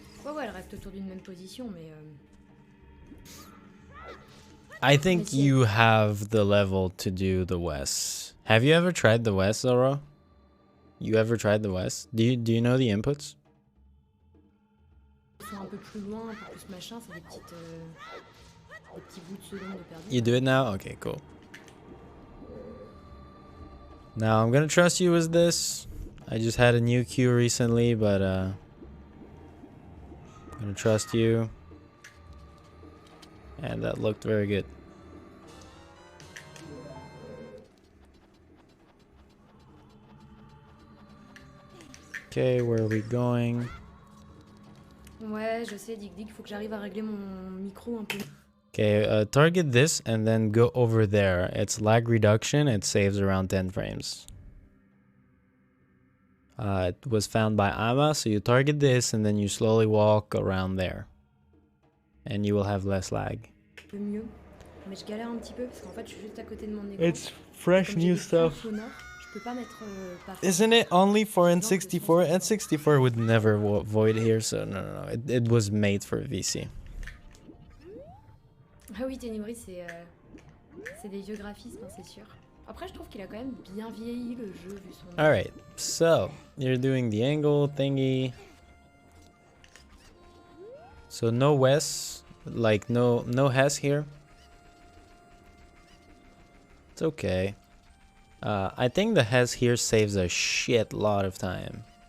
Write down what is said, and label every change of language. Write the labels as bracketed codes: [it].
[fr] Ouais, elle reste autour d'une même position, mais... [en] I think you have the level to do the West. Have you ever tried the West, Zoro? You ever tried the West? Do you know the inputs? [fr] Ils sont un peu plus loin, un peu plus machin, c'est des petits bouts de secondes de perdu. [en] You do it now? Okay, cool. Now I'm gonna trust you with this. I just had a new queue recently, but I'm gonna trust you. And that looked very good. Okay, where are we going? [fr] Ouais, je sais, Dig Dig, faut que j'arrive à régler mon micro un peu. [en] Okay, target this and then go over there. It's lag reduction. It saves around 10 frames. It was found by Ama, so you target this and then you slowly walk around there. And you will have less lag. [fr] Un peu mieux. Mais je galère un petit peu parce qu'en fait, je suis juste à côté de mon écran. [en] It's fresh new stuff. [fr] Je peux pas mettre [en] Isn't it only for N64? N64 would never void here, so no. It was made for VC. [fr] Ah oui, Ténébris, c'est des vieux graphismes, hein, c'est sûr. Après, je trouve qu'il a quand même bien vieilli le jeu vu son... [en] Alright, so you're doing the angle thingy. So no Wes, like no Hess here. It's okay. I think the Hess here saves a shit lot of time.